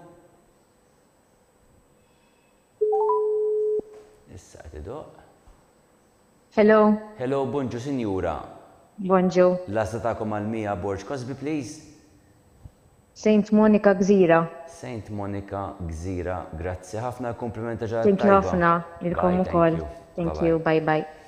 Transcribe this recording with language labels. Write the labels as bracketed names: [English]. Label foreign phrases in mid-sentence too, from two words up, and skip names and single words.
[Maltese] Issa qed idoq. Hello. Hello, bonġu sinjura. Bonġu. L-asta tagħkom għal Mia Borg Cosby, please. St. Monica Gżira. St. Monica Gżira, grazzi ħafna, komplimenta ġara. [English] Thank you ħafna, ilkom ukoll. Thank you, bye bye.